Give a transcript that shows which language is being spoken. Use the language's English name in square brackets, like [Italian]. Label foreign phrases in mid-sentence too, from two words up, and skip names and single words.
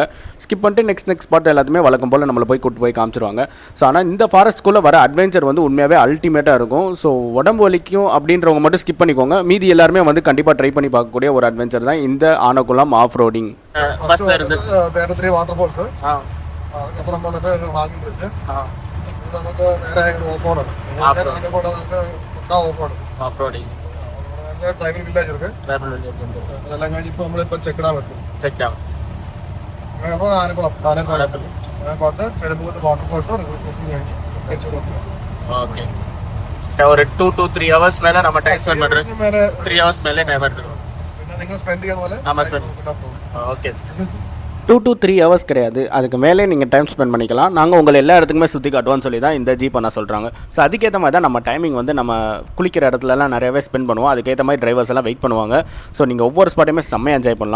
[Tamil] ஸ்கிப் பண்ணிட்டு [English] next spot [Tamil] எல்லாத்தையுமே வழக்கம் போல் நம்மளை போய் கூட்டு போய் காமிச்சிருவாங்க. ஸோ ஆனால் இந்த ஃபாரஸ்ட்குள்ளே வர அட்வென்ச்சர் வந்து உண்மையாகவே அல்டிமேட்டாக இருக்கும். ஸோ உடம்பு வலிக்கும் அப்படின்றவங்க மட்டும் ஸ்கிப் பண்ணிக்கோங்க. மீதி எல்லாருமே வந்து கண்டிப்பாக ட்ரை பண்ணி பார்க்கக்கூடிய ஒரு அட்வென்ச்சர் தான் இந்த ஆனகுளம் [English] off roading. [Tamil] பஸ்ல இருந்து வேற 3 [English] water falls [Tamil] அப்புறம் வந்துட்டு [English] walking bridge [Malayalam] നമുക്ക് നേരെ [English] off roading tribal village [Malayalam] ഇருக்கு അതെല്ലാം കഴിഞ്ഞ് ഇപ്പോൾ നമ്മളിപ്പോൾ [English] check dam [Malayalam] എത്തും. [Tamil] അപ്പോൾ ആനക്കുളം பார்த்து பெரும்பூர் [English] water falls [Tamil] ஓகே. ஒரு 2 to 3 ஹவர்ஸ் மேலே நம்ம [English] time spend [Tamil] பண்ணுறோம். 3 ஹவர்ஸ் மேலே டைம் எடுத்துக்கும். [Malayalam] പിന്നെ നിങ്ങൾ സ്പെൻഡ് ചെയ്യുന്ന പോലെ [Tamil] ஆமாம் ஸ்பெண்ட். ஓகே. 2 to 3 ஹவர்ஸ் கிடையாது, அதுக்கு மேலே நீங்கள் [English] time spend [Tamil] பண்ணிக்கலாம். நாங்கள் உங்களை எல்லா இடத்துக்குமே சுற்றி காட்டுவோன்னு சொல்லி தான் இந்த ஜீப் பண்ண சொல்கிறாங்க. ஸோ அதுக்கேற்ற மாதிரி தான் நம்ம டைமிங் வந்து நம்ம குளிக்கிற இடத்துலலாம் நிறையவே ஸ்பெண்ட் பண்ணுவோம். அதுக்கேற்ற மாதிரி டிரைவர்ஸ் எல்லாம் வெயிட் பண்ணுவாங்க. ஸோ நீங்கள் ஒவ்வொரு ஸ்பாட்டையுமே செம்மையாக என்ஜாய் பண்ணலாம்.